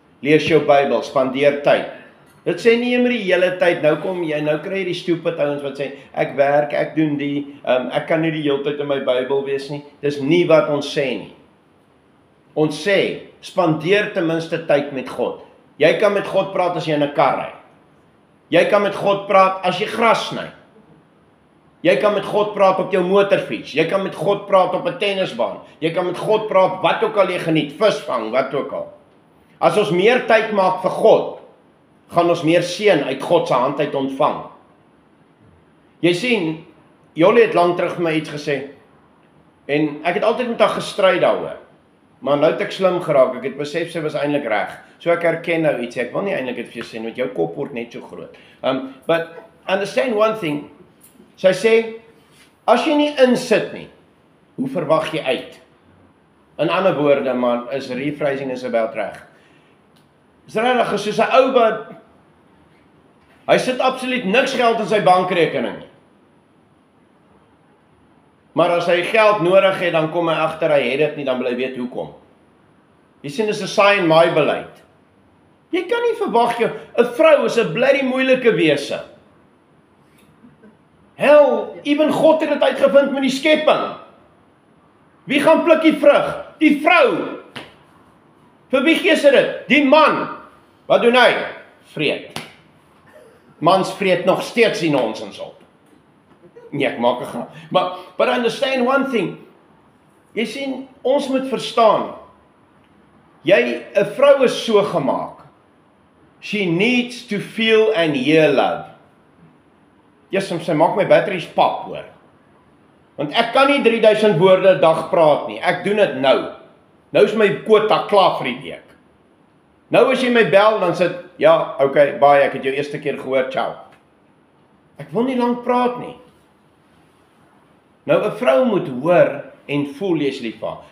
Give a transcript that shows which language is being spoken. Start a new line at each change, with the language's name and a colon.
Afrikaans: Lees jou Bybel, spandeer tyd. Dit sê nie immer die hele tyd, nou kry jy die stupid ouens wat sê, ek werk, ek doen die, ek kan nie die hele tyd in my Bybel wees nie. Dis nie wat ons sê nie. Ons sê, spandeer ten minste tyd met God. Jy kan met God praat as jy in 'n kar ry. Jy kan met God praat as jy gras sny. Jy kan met God praat op jou motorfiets. Jy kan met God praat op 'n tennisbaan. Jy kan met God praat wat ook al jy geniet, visvang, wat ook al. As ons meer tyd maak vir God, gaan ons meer seën uit God se hand uit ontvang. Jy sien, Jolly het lank terug vir my iets gesê, en ek het altyd met haar gestry daaroor. Maar nou het ek slim geraak, ek het besef sy was eintlik reg. So ek herken nou iets, ek wil nie eintlik dit vir jou sê, want jou kop word net so groot. But understand one thing, sy sê, as jy nie insit nie, hoe verwag jy uit? In ander woorde, man, is rephrasing is about reg. Is regtig soos 'n ou wat, hy sit absoluut niks geld in sy bankrekening nie. Maar as hy geld nodig het, dan kom hy agter, hy het dit nie, dan wil hy weet hoekom. Jy sien, dis 'n saai en maai beleid. Jy kan nie verwag jou, 'n vrou is 'n bloody moeilike wese. Hel, even God het dit uitgevind met die skepping. Wie gaan pluk die vrug? Die vrou. Vir wie gee sy dit? Die man. Wat doen hy? Vreet. Mans vreet nog steeds die nonsens op. Nee, ek maak 'n grap.
English: But understand one thing.
Afrikaans: Jy sien, ons moet verstaan. 'n vrou is so gemaak.
English: She needs to feel and hear love.
Afrikaans: Yes, sy maak my batteries pap, hoor. Want ek kan nie 3000 woorde 'n dag praat nie. Ek doen dit nou. Nou is my quota klaar vir die week. Nou as jy my bel, dan sit, ja, okay, bye, ek het jou eerste keer gehoor, ciao. Ek wil nie lank praat nie. Nou 'n vrou moet hoor en voel jy is lief vir haar.